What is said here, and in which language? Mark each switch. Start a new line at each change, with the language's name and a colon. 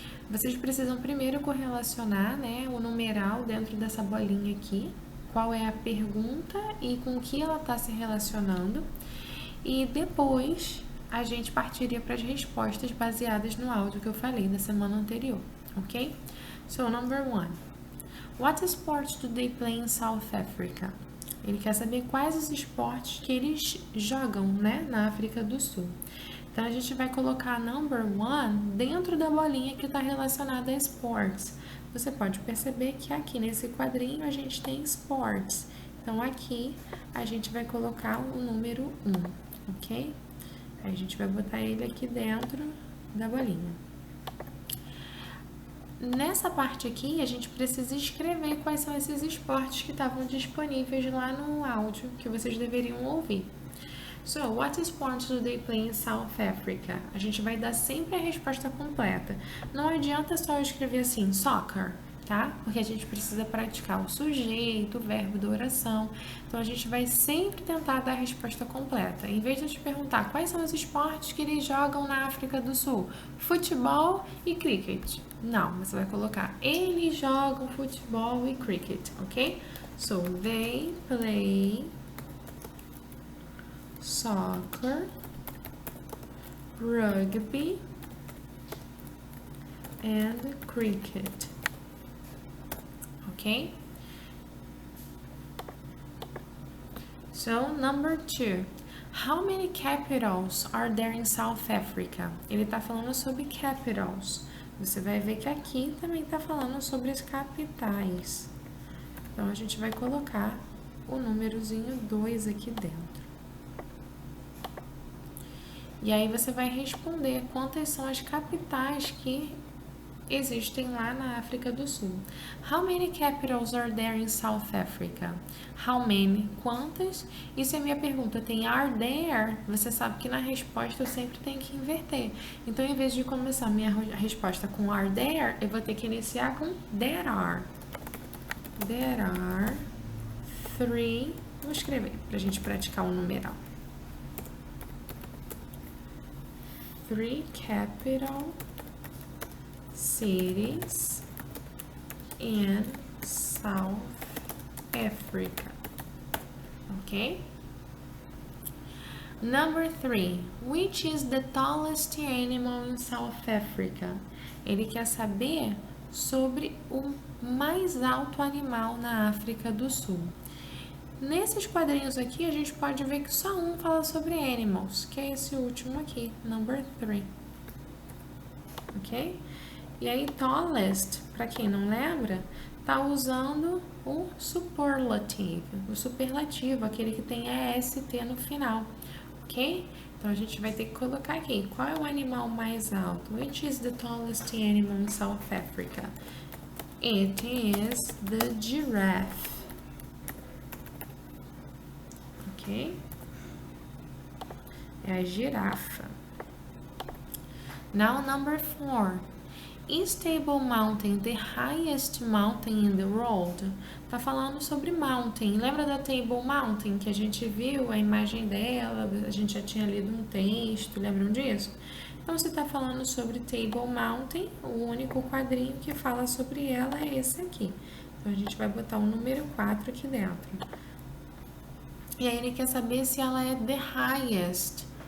Portuguese: Vocês precisam primeiro correlacionar, né, o numeral dentro dessa bolinha aqui, qual é a pergunta e com que ela está se relacionando. E depois a gente partiria para as respostas baseadas no áudio que eu falei da semana anterior, ok?
English: So, number 1. What sports do they play in South Africa?
Portuguese: Ele quer saber quais os esportes que eles jogam, né, na África do Sul. Então, a gente vai colocar number 1 dentro da bolinha que está relacionada a sports. Você pode perceber que aqui nesse quadrinho a gente tem sports. Então, aqui a gente vai colocar o número 1, ok? Aí a gente vai botar ele aqui dentro da bolinha. Nessa parte aqui, a gente precisa escrever quais são esses esportes que estavam disponíveis lá no áudio que vocês deveriam ouvir.
English: So, what sports do they play in South Africa?
Portuguese: A gente vai dar sempre a resposta completa. Não adianta só escrever assim, soccer, tá? Porque a gente precisa praticar o sujeito, o verbo da oração. Então, a gente vai sempre tentar dar a resposta completa. Em vez de eu te perguntar quais são os esportes que eles jogam na África do Sul, futebol e cricket. Não, você vai colocar eles jogam futebol e cricket, ok?
English: So, they play soccer, rugby, and cricket. Okay? So, number 2. How many capitals are there in South Africa?
Portuguese: Ele está falando sobre capitals. Você vai ver que aqui também está falando sobre as capitais. Então, a gente vai colocar o númerozinho 2 aqui dentro. E aí você vai responder quantas são as capitais que existem lá na África do Sul.
English: How many capitals are there in South Africa? How many? Quantas?
Portuguese: E se a minha pergunta tem are there, você sabe que na resposta eu sempre tenho que inverter. Então, em vez de começar minha resposta com are there, eu vou ter que iniciar com there are. There are 3. Vou escrever para a gente praticar o numeral.
English: 3 capital cities in South Africa. Okay? Number 3. Which is the tallest animal in South Africa?
Portuguese: Ele quer saber sobre o mais alto animal na África do Sul. Nesses quadrinhos aqui, a gente pode ver que só um fala sobre animals, que é esse último aqui, number 3. Ok? E aí, tallest, para quem não lembra, tá usando o superlative, aquele que tem EST no final, ok? Então, a gente vai ter que colocar aqui, qual é o animal mais alto?
English: Which is the tallest animal in South Africa? It is the giraffe. Ok?
Portuguese: É a girafa. Now number 4.
English: Is Table Mountain the highest mountain in the world?
Portuguese: Tá falando sobre mountain. Lembra da Table Mountain que a gente viu a imagem dela? A gente já tinha lido um texto, lembram disso? Então, se tá falando sobre Table Mountain, o único quadrinho que fala sobre ela é esse aqui. Então, a gente vai botar o número 4 aqui dentro. E aí, ele quer saber se ela é the highest.